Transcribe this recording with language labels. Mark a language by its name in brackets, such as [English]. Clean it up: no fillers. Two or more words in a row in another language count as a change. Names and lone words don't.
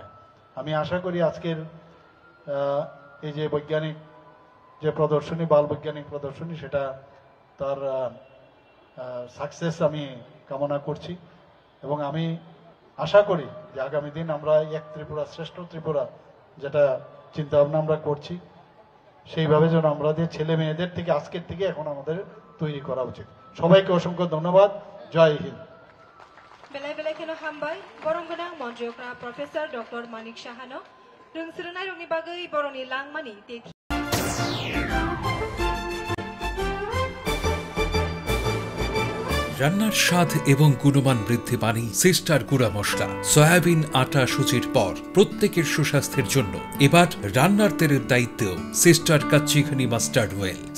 [Bangla] আমি আশা করি আজকের এই যে বৈজ্ঞানিক যে প্রদর্শনী, বাল বৈজ্ঞানিক প্রদর্শনী, সেটা তার সাকসেস আমি কামনা করছি। এবং আমি আশা করি যে আগামী দিন আমরা এক ত্রিপুরা শ্রেষ্ঠ ত্রিপুরা যেটা চিন্তা ভাবনা আমরা করছি, সেইভাবে যেন আমাদের ছেলে মেয়েদের থেকে আজকের থেকে এখন আমাদের তৈরি করা উচিত। সবাইকে অসংখ্য ধন্যবাদ। জয় হিন্দ। [Kok Borok] Belai belai kena hambai, borong genang monjokra Profesor Dr. Manik Shahano, rung serunai rung ni bagai borong ni lang mani teki. [Bangla] রান্নার স্বাদ এবং গুণমান বৃদ্ধি পানি সিস্টার গুঁড়া মশলা, সয়াবিন আটা সুচির পর প্রত্যেকের সুস্বাস্থ্যের জন্য এবার রান্নার তেলের দায়িত্বেও সিস্টার কাচ্চিঘানি [English] mustard oil.